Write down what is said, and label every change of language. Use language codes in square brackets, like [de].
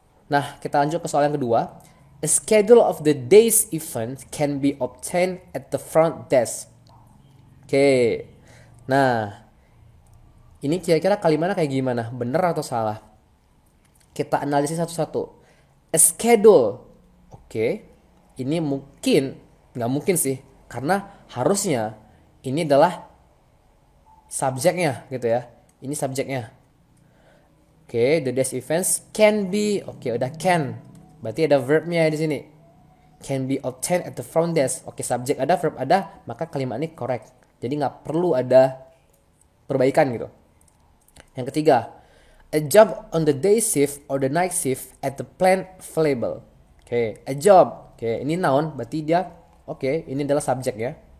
[id] Nah, kita lanjut ke soal yang kedua. [en] A schedule of the day's event can be obtained at the front desk. [id] Oke. Nah, ini kira-kira kalimatnya kayak gimana? Bener atau salah? Kita analisis satu-satu. [en] A schedule. [id] Oke. Ini nggak mungkin sih. Karena harusnya ini adalah subjeknya gitu ya. Ini subjeknya. Oke, [en] the day's events can be. [id] Oke, udah can. Berarti ada verbnya di sini. [en] Can be obtained at the front desk. [id] Oke, subjek ada, verb ada, maka kalimat ini correct. Jadi nggak perlu ada perbaikan gitu. Yang ketiga, [en] a job on the day shift or the night shift at the plant available. [id] Oke, [en] a job. [id] Oke, ini noun, berarti dia ini adalah subjek ya.